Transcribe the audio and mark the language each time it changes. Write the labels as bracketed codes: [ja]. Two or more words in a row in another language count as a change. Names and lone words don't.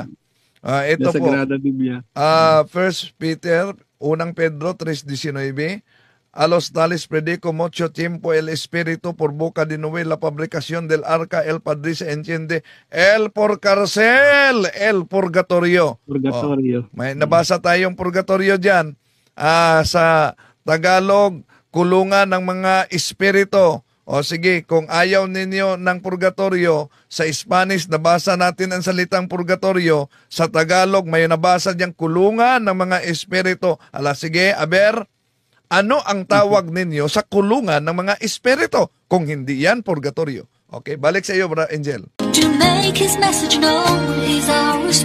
[tl] Ito po, Biblia. [es] 1 Peter, 1 Pedro 3:19, a los tales predico mucho tiempo el Espíritu por boca de Noé la fabricación del arca, el Padre se entiende, el por cárcel, el purgatorio. [tl] May nabasa tayong purgatorio dyan. Sa Tagalog, kulungan ng mga espiritu. Sige, kung ayaw ninyo ng purgatorio, sa Spanish, nabasa natin ang salitang purgatorio. Sa Tagalog, may nabasa diyang kulungan ng mga espiritu. Sige, ano ang tawag ninyo sa kulungan ng mga espiritu? Kung hindi yan, purgatorio. Okay, balik sa iyo, Bro Angel. [en] To make his message known, he's our